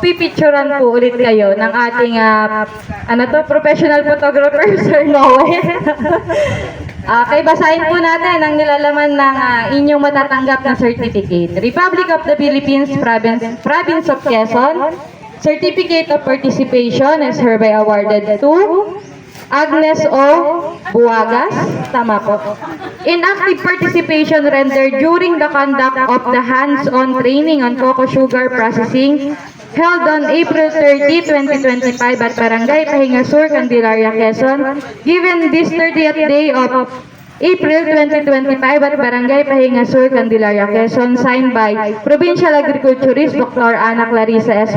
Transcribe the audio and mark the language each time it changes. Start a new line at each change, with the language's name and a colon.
Filipino: Pipicturean po ulit kayo ng ating professional photographer, Sir Noe. Okay, basahin po natin ang nilalaman ng inyong matatanggap na certificate.
English: Republic of the Philippines, Province of Quezon, Certificate of Participation is hereby awarded to Agnes O. Buagas,
Filipino: tama po.
English: In active participation rendered during the conduct of the hands-on training on cocoa sugar processing held on April 30, 2025 at Barangay Pahinga Sur, Candelaria, Quezon, given this 30th day of April 2025 at Barangay Pahinga Sur, Candelaria, Quezon, signed by Provincial Agriculturist Dr. Ana Clarissa S.